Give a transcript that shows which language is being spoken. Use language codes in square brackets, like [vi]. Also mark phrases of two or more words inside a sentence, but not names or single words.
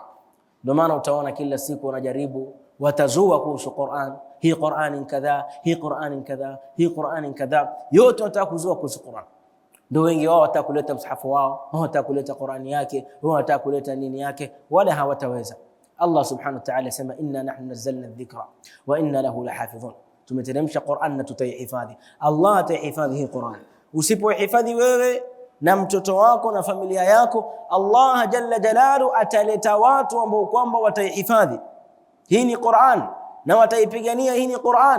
[sw] Ndio maana utaona kila siku wanajaribu, watazua kuhusu Qur'an, hii Qur'an kadha, hii Qur'an kadha, hii Qur'an kadha, yote wanataka kuzua kuhusu Qur'an. Ndio wengi wao wataka kuleta msahafu wao, wataka kuleta Qur'an yake, wataka kuleta nini yake, wala hawataweza. [ar] Allah سبحانه وتعالى sema إنا نحن نزلنا الذكر وإنا له لحافظون, [sw] tumeteremsha Qur'an na tutaihifadhi. Allah ataihifadhi hii Qur'an. Usipoihifadhi wewe na mtoto wako na familia yako, Allah [ar] جل جلاله [sw] ataleta watu ambao kwamba wataihifadhi hii ni Qur'an na wataipigania hii ni Qur'an.